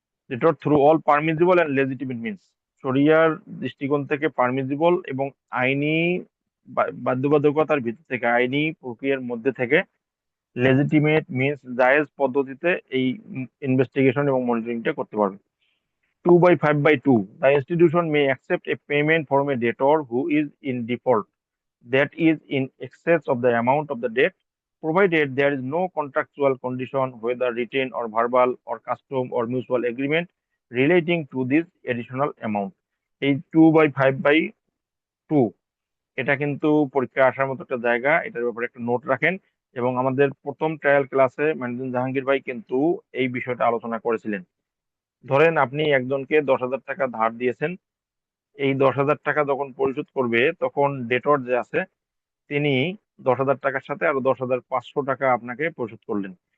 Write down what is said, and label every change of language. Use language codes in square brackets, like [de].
[en] debtor through all permissible and legitimate means, [bn] শরিয়ার দৃষ্টিকোণ থেকে পারমিজিবল এবং আইনি বাধ্যবাধকতার ভিত্তি থেকে, আইনি প্রক্রিয়ার মধ্যে থেকে, লেজিটিমেট মিনস জায়েজ পদ্ধতিতে এই ইনভেস্টিগেশন এবং মনিটরিংটা করতে পারবে। [en] 2/5/2, the institution may accept a payment from a debtor who is in default that is in excess of the amount of the debt, provided there is no contractual condition, whether written or verbal or custom or mutual agreement relating to this additional amount. [bn] এই 2/5/2 এটা কিন্তু পরীক্ষায় আসার মতো একটা জায়গা, এটার ব্যাপারে একটা নোট রাখেন। এবং আমাদের প্রথম ট্রায়াল ক্লাসে মানজুন জাহাঙ্গীর ভাই কিন্তু এই বিষয়টা আলোচনা করেছিলেন। ধরেন আপনি একজনকে 10,000 টাকা ধার দিয়েছেন, এই 10,000 টাকা যখন পরিশোধ করবে তখন ডেটর যে আছে তিনি 10,000 টাকার সাথে আরো 10,500 টাকা আপনাকে পরিশোধ করলেন।